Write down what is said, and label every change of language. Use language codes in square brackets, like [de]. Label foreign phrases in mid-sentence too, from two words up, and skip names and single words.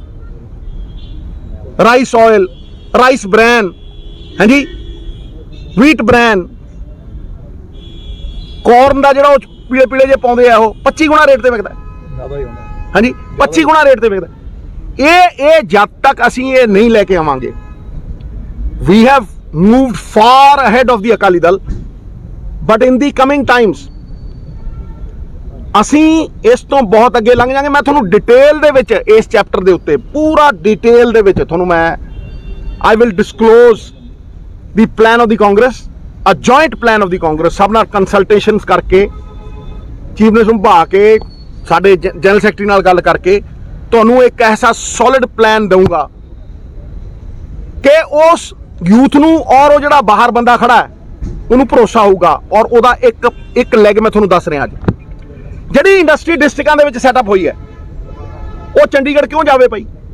[en] rice oil, rice bran, [pa] ਹਾਂਜੀ [en] wheat bran, [pa] ਕੋਰਨ ਦਾ ਜਿਹੜਾ ਪੀਲੇ ਪੀਲੇ ਜੇ ਪਾਉਂਦੇ ਆ ਉਹ 25 ਗੁਣਾ ਰੇਟ ਤੇ ਵਿਕਦਾ। ਹਾਂਜੀ 25 ਗੁਣਾ ਰੇਟ ਤੇ ਵਿਕਦਾ। ਇਹ ਜਦ ਤੱਕ ਅਸੀਂ ਇਹ ਨਹੀਂ ਲੈ ਕੇ ਆਵਾਂਗੇ, [en] we have moved far ahead of the Akali Dal, but in the coming times [pa] ਅਸੀਂ ਇਸ ਤੋਂ ਬਹੁਤ ਅੱਗੇ ਲੰਘ ਜਾਵਾਂਗੇ। ਮੈਂ ਤੁਹਾਨੂੰ ਡਿਟੇਲ ਦੇ ਵਿੱਚ ਇਸ ਚੈਪਟਰ ਦੇ ਉੱਤੇ ਪੂਰਾ ਡਿਟੇਲ ਦੇ ਵਿੱਚ ਤੁਹਾਨੂੰ ਮੈਂ [en] I will disclose the plan of the Congress, a joint plan of the Congress, [pa] ਸਭ ਨਾਲ ਕੰਸਲਟੇਸ਼ਨਸ ਕਰਕੇ, [en] chief minister [pa] ਨੂੰ ਭਾ ਕੇ, ਸਾਡੇ [en] general secretary [pa] ਨਾਲ ਗੱਲ ਕਰਕੇ ਤੁਹਾਨੂੰ ਇੱਕ ਐਸਾ [en] solid plan [pa] ਦਊਂਗਾ ਕਿ ਉਸ ਯੂਥ ਨੂੰ ਔਰ ਉਹ ਜਿਹੜਾ ਬਾਹਰ ਬੰਦਾ ਖੜਾ ਹੈ ਉਹਨੂੰ ਭਰੋਸਾ ਹੋਊਗਾ। ਔਰ ਉਹਦਾ ਇੱਕ ਲੈਗ ਮੈਂ ਤੁਹਾਨੂੰ ਦੱਸ ਰਿਹਾ ਅੱਜ, ਜਿਹੜੀ ਇੰਡਸਟਰੀ ਡਿਸਟ੍ਰਿਕਾਂ ਦੇ ਵਿੱਚ ਸੈਟਅਪ ਹੋਈ ਹੈ ਉਹ ਚੰਡੀਗੜ੍ਹ ਕਿਉਂ ਜਾਵੇ ਭਾਈ?